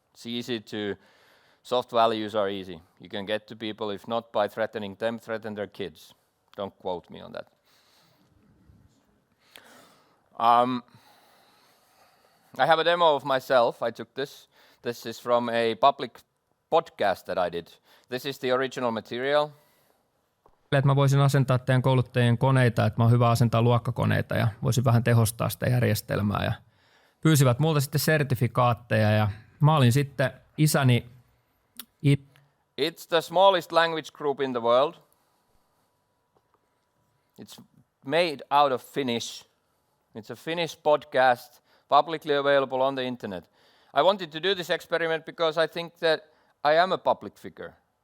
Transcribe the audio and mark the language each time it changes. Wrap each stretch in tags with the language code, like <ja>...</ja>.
<en>It's easy to, soft values are easy. You can get to people, if not by threatening them, threaten their kids. Don't quote me on that. I have a demo of myself. I took this. This is from a public podcast that I did. This is the original material.</en> <fi>Että mä voisin asentaa teidän kouluttajien koneita, että mä oon hyvä asentaa luokkakoneita ja voisin vähän tehostaa sitä järjestelmää. Ja pyysivät multa sitten sertifikaatteja ja mä olin sitten isäni...</fi> <en>It's the smallest language group in the world. It's made out of Finnish. It's a Finnish podcast, publicly available on the internet. I wanted to do this experiment because I think that I am a public figure.</en>